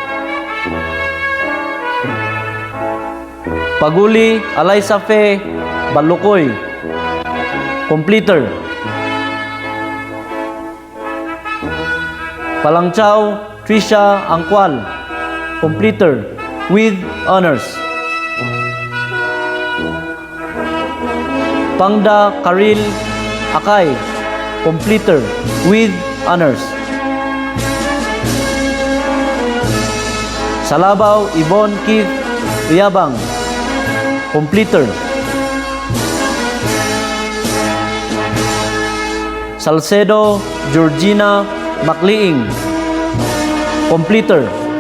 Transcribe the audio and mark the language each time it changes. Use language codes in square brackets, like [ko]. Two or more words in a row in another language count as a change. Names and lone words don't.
[en] Paguli Alaysa Fe Balukoy, completer. Palangchaw Trisha Angkwal, completer with honors. Pangda Karil Akay, completer with honors. Salabaw Yvonne Keith Uyabang, completer. Salcedo Georgina Macliing, completer.